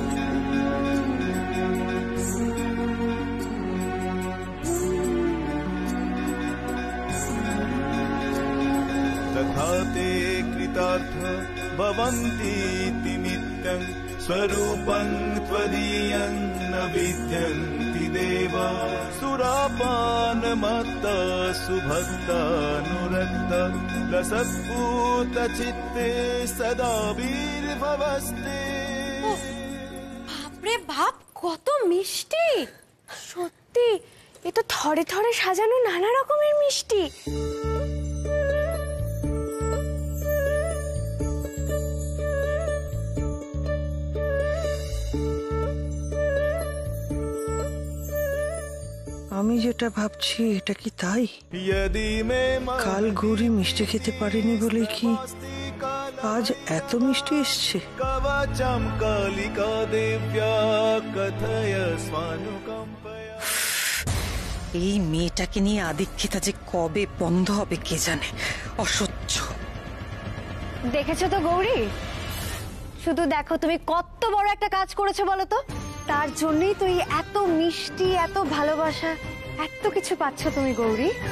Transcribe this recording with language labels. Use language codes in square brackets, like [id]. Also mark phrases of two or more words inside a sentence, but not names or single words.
[sa] तथा ते कृतार्थ भवन्तीति नित्यं स्वरूपं त्वदीयं न विद्यन्ति देवा सुरापानमत्ता सुभक्तानुरक्ता लसत्पूतचित्ते सदा वीर्भवस्ते। [bn] বাপরে বাপ, কত মিষ্টি! সত্যি এ তো থরে থরে সাজানো নানা রকমের মিষ্টি। আমি যেটা ভাবছি এটা কি তাই? [sa] यदि मे [bn] কাল গৌরী মিষ্টি খেতে পারেনি বলে কি আজ এত মিষ্টি এসছে? [sa] कवचं कालिका देव्या कथय स्वानुकम्पया। [bn] এই মেয়েটাকে নিয়ে আদিক্ষিতা যে কবে বন্ধ হবে কে জানে। অসহ্য। দেখেছো তো গৌরী, শুধু দেখো তুমি কত বড় একটা কাজ করেছো বলো তো। তার জন্যই তুই এত মিষ্টি, এত ভালোবাসা, এত কিছু পাচ্ছ তুমি গৌরী।